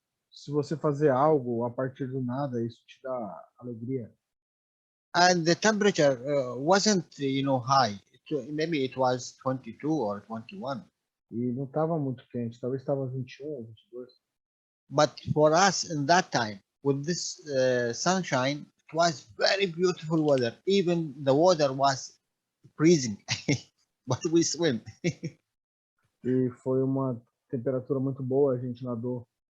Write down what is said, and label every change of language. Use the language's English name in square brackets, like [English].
[Portuguese] Se você fazer algo a partir do nada, isso te dá alegria. [English] And the temperature wasn't high. Maybe it was 22 or 21. [Portuguese] E não estava muito quente, talvez estava 21 ou 22. [English] But for us in that time, with this sunshine, it was very beautiful weather. Even the water was freezing, but we swim. [Portuguese] E foi uma temperatura muito boa, a gente nadou.